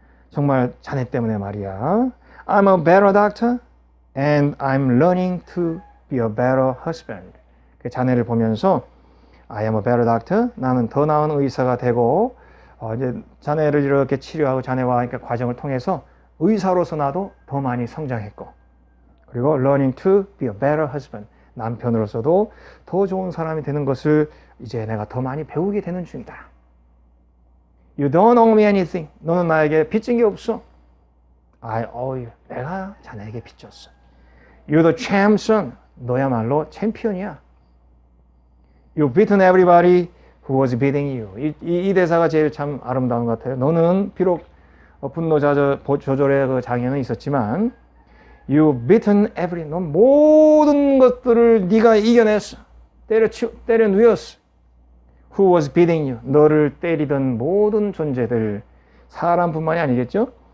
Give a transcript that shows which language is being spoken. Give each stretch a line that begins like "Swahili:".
Korean: 정말 자네 때문에 말이야.
English: I'm a better doctor and I'm learning to be a better husband.
Korean: 그 자네를 보면서
English: I am a better doctor.
Korean: 나는 더 나은 의사가 되고 이제 자네를 이렇게 치료하고 자네와 그러니까 과정을 통해서 의사로서 나도 더 많이 성장했고 그리고
English: learning to be a better husband.
Korean: 남편으로서도 더 좋은 사람이 되는 것을 이제 내가 더 많이 배우게 되는 중이다.
English: You don't owe me anything.
Korean: 너는 나에게 빚진 게 없어.
English: I owe you.
Korean: 내가 자네에게 빚졌어.
English: You're the champ son.
Korean: 너야말로 챔피언이야.
English: You beaten everybody who was beating you.
Korean: 이 대사가 제일 참 아름다운 것 같아요. 너는 비록 분노 조절의 그 장애는 있었지만
English: You beaten every,
Korean: 넌 모든 것들을 네가 이겨냈어. 때려 누웠어.
English: Who was beating you?
Korean: 너를 때리던 모든 존재들, 사람뿐만이 아니겠죠?